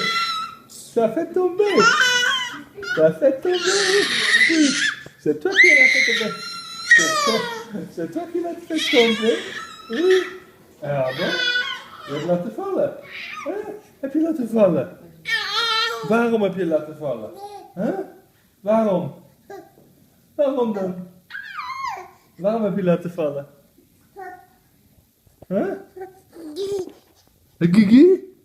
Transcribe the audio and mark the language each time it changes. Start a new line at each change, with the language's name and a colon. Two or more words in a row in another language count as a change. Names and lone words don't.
French: T'as fait tomber. T'as fait tomber. Oui. C'est toi qui l'as fait tomber. C'est toi qui l'as fait tomber. Oui.
Dutch: Ja, bon. Je hebt laten vallen. Huh? Heb je laten vallen? Waarom heb je laten vallen? Huh? Waarom? Waarom dan? Waarom heb je laten vallen? Huh? Gigi?